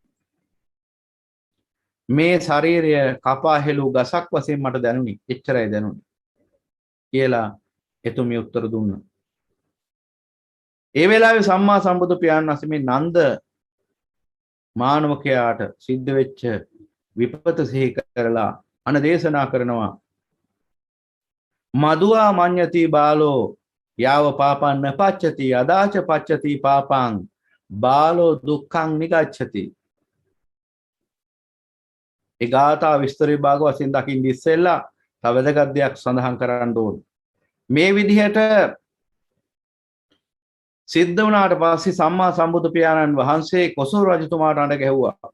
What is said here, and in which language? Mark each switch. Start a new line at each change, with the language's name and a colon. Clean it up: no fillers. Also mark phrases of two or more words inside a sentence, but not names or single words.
Sinhala: මේ ශරීරය කපා හෙළු ගසක් වශයෙන් මට දැනුනේ. එච්චරයි දැනුනේ කියලා එතුමිය උත්තර දුන්නා. ඒ වෙලාවේ සම්මා සම්බුදු පියාණන් වහන්සේ මේ නන්ද මානවකයාට සිද්ධ වෙච්ච විපත සිහි කරලා අනදේශනා කරනවා.
Pali: මදුවා මඤ්ඤති බාලෝ යාව පාපං නපච්චති අදාච පච්චති පාපං බාලෝ දුක්ඛං නිගච්ඡති.
Sinhala: ඒ ගාථා විස්තර විභාග වශයෙන් දකින්න ඉස්සෙල්ලා තව වැදගත් දෙයක් සඳහන් කරන්න ඕන. මේ විදිහට සිද්ධ වුණාට පස්සේ සම්මා සම්බුදු පියාණන් වහන්සේ කොසල් රජතුමාට අඬ ගැහුවා.